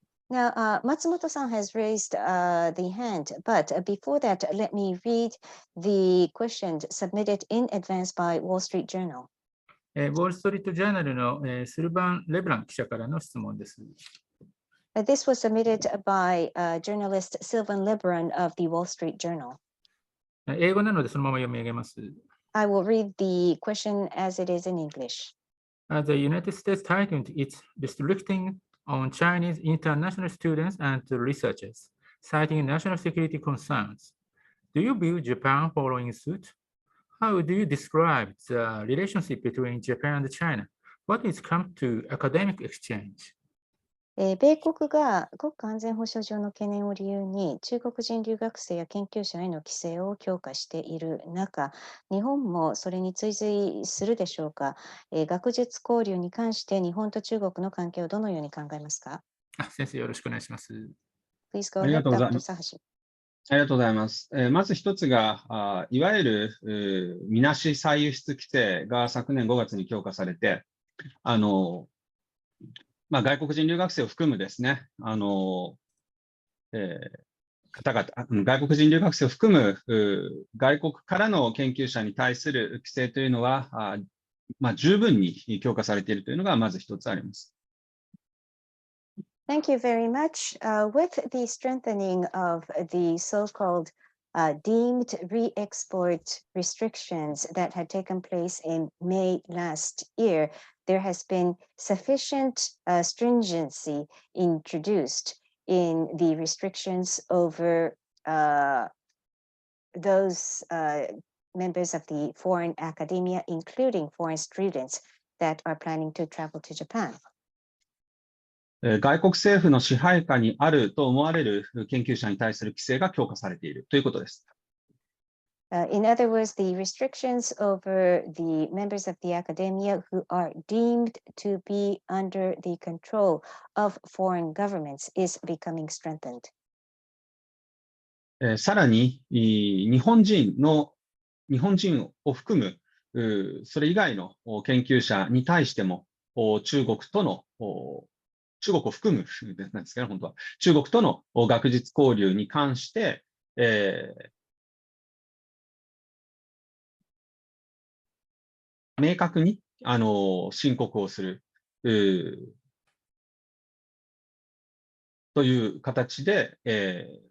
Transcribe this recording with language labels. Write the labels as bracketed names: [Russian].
[English] Now, Matsumoto-san has raised the hand, but before that, let me read the questions submitted in advance by Wall Street Journal. [Japanese] ウォール・ストリート・ジャーナルのスルバン・レブラン記者からの質問です。 [English] This was submitted by journalist Sylvan Lebron of the Wall Street Journal. [Japanese] 英語なのでそのまま読み上げます。 [English] I will read the question as it is in English. The United States tightened its restricting on Chinese international students and researchers, citing national security concerns. Do you view Japan following suit? How do you describe the relationship between Japan and China? What is come to academic exchange? [Japanese] 米国が国家安全保障上の懸念を理由に中国人留学生や研究者への規制を強化している中、日本もそれに追随するでしょうか。学術交流に関して日本と中国の関係をどのように考えますか？先生、よろしくお願いします。 [English] Please go ahead, Dr. Sahashi. [Japanese] ありがとうございます。まず一つが、いわゆるみなし再輸出規制が昨年5月に強化されて、外国人留学生を含むですね、方々、外国人留学生を含む外国からの研究者に対する規制というのは、十分に強化されているというのがまず一つあります。 [English] Thank you very much. With the strengthening of the so-called deemed re-export restrictions that had taken place in May last year, there has been sufficient stringency introduced in the restrictions over those members of the foreign academia, including foreign students that are planning to travel to Japan. [Japanese] 外国政府の支配下にあると思われる研究者に対する規制が強化されているということです。 [English] In other words, the restrictions over the members of the academia who are deemed to be under the control of foreign governments is becoming strengthened. [Japanese] さらに、日本人を含むそれ以外の研究者に対しても中国を含むなんですけど、本当は中国との学術交流に関して、明確に申告をするという形で、手